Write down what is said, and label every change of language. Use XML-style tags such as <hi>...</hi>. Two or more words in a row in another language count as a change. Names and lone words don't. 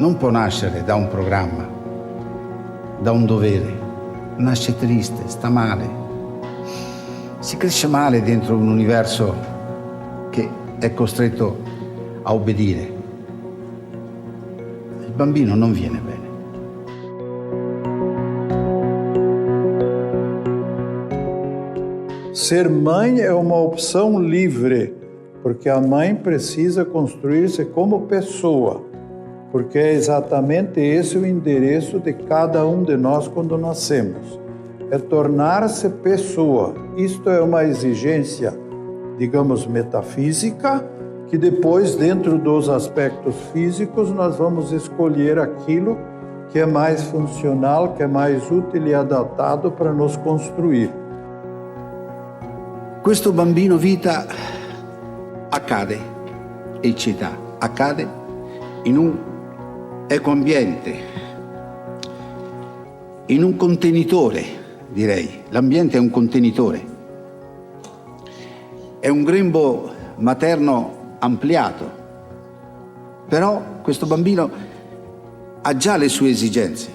<it>non può nascere da un programma, da un dovere. Nasce triste, sta male. Si cresce male dentro un universo che è costretto a obbedire. Il bambino non viene bene.</it> <pt>Ser mãe é uma opção livre, porque a mãe precisa construir-se como pessoa, porque é exatamente esse o endereço de cada um de nós quando nascemos. É tornar-se pessoa. Isto é uma exigência, digamos, metafísica, que depois, dentro dos aspectos físicos, nós vamos escolher aquilo que é mais funcional, que é mais útil e adaptado para nos construir.</pt> <it>Questo bambino vita accade, e città, accade in un ecoambiente, in un contenitore, direi. L'ambiente è un contenitore. È un grembo materno ampliato, però questo bambino ha già le sue esigenze.</it>